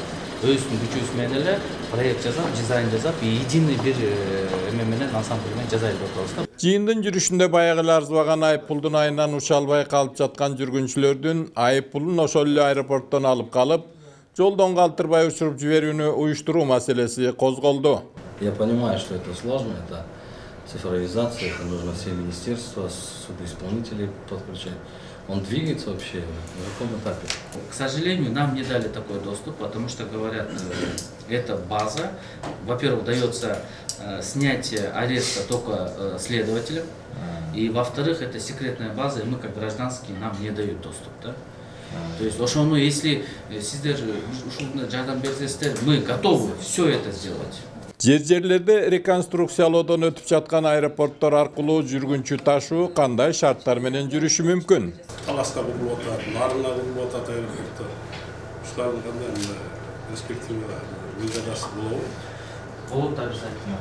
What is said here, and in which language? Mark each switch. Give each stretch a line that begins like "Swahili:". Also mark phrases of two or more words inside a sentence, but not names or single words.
Kyrgyz: Өзүбүздүн күчүбүз менен эле проект жасап, дизайн жасап, единый бир эме менен ансамбль менен жасайлы деп атабыз. Жыйындын жүрүшүндө баягы эле арзыбаган айыппулдун айынан уча албай калып жаткан жүргүнчүлөрдүн айыппулун ошол эле аэропорттон алып калып, жолдон калтырбай учуруп жиберүүнү уюштуруу маселеси козголду.
Russian: Я понимаю, что это сложно, это цифровизация, это нужно все министерства, судоисполнители подключать. Он двигается вообще? На каком этапе? К сожалению, нам не дали такой доступ, потому что, говорят, эта база, во-первых, дается снятие ареста только следователям, и, во-вторых, это секретная база, и мы, как гражданские, нам не дают доступ. Да? То есть, если
Kyrgyz: сиздер жардам берсеңиздер,
Russian: мы готовы все это сделать.
Kyrgyz: Жерлерде реконструкциялоодон өтүп жаткан аэропорттор аркылуу жүргүнчү ташуу кандай шарттар менен жүрүшү мүмкүн? Таласка курулуп атат, Нарына курулуп атат аэропорттор. Ушулардын кандай перспектива визадасы болобу? Болот обязательно.